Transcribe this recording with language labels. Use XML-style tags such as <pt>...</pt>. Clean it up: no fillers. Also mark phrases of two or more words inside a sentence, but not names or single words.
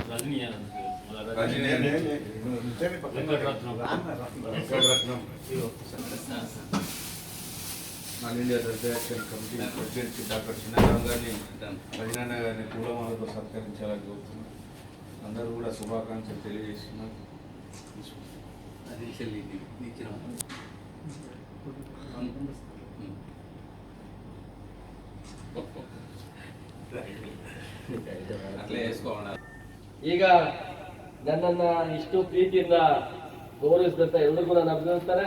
<te>ఆల్ ఇండియా దళిత యాక్షన్ కమిటీ ప్రెసిడెంట్ డాక్టర్ చిన్నరావు గారిని రజనాన్న గారిని పూలమాలతో సత్కరించాలని కోరుతున్నాం. అందరూ కూడా శుభాకాంక్షలు తెలియజేస్తున్నారు.</te> <kn>ಈಗ ನನ್ನನ್ನ ಇಷ್ಟು ಪ್ರೀತಿಯಿಂದ ಗೌರವಿಸಿದಂತ ಎಲ್ಲರಿಗೂ ನಾನು ಅಭಿನಂದಿಸ್ತಾರೆ.</kn>